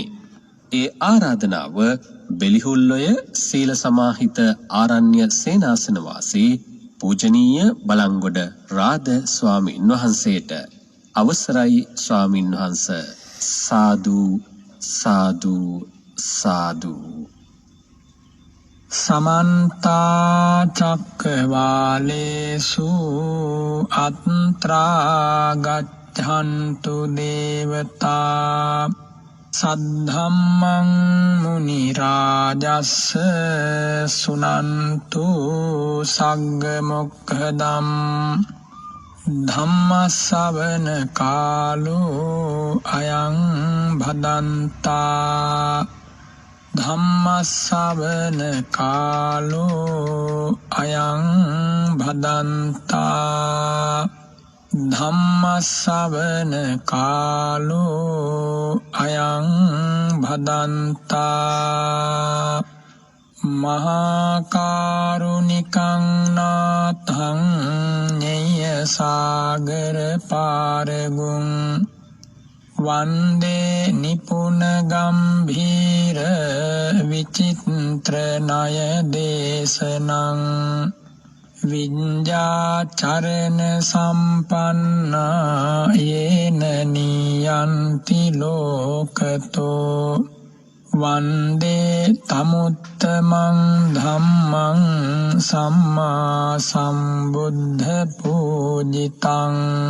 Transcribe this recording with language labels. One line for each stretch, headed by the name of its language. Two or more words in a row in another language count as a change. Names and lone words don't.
Sinhala: ඒ ආරාධනාව බෙලිහුල්ලොය සීල සමාහිත ආරණ්‍ය සේනාසන වාසී පූජනීය බලංගොඩ රාද ස්වාමින් වහන්සේට. අවසරයි ස්වාමින් වහන්ස. සාදු සාදු සාදු.
Pali: समन्ता चक्रवालेषु अत्रा गच्छन्तु देवता सद्धम्मं मुनिराजस्स सुनन्तु सग्गमोक्खदम् धम्मश्रवण कालो अयं भदन्ता ධම්මස්සවන කාලෝ අයං භදන්තා ධම්මස්සවන කාලෝ අයං භදන්තා මහා කරුණිකං නාථං ඤය සාගර පාරගුං වන්දේ නිපුන ගම්භීර විචිත්‍ර ණය දේශනං විඤ්ඤාචරණ සම්පන්නා යේන නියන්ති ලෝකතෝ වන්දේ තමුත්තමං ධම්මං සම්මා සම්බුද්ධ පූජිතං